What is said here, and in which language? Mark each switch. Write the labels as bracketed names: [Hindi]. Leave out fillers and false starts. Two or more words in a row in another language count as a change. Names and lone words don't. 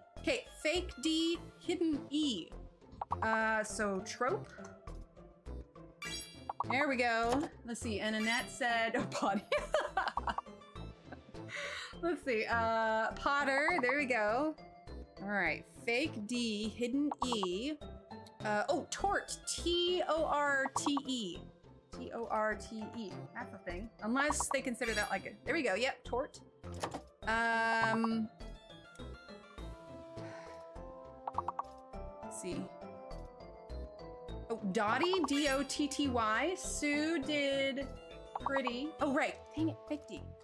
[English] Okay, fake D, hidden E. So trope. There we go. Let's see. And Annette said, oh, potty. Let's see. Potter. There we go. All right. Fake D, hidden E. Tort. T-O-R-T-E. T-O-R-T-E. That's a thing. Unless they consider that like a. There we go. Yep. Tort. Let's see. Oh, Dotty. D-O-T-T-Y. Sue did pretty. Oh, right. Dang it. Fake D.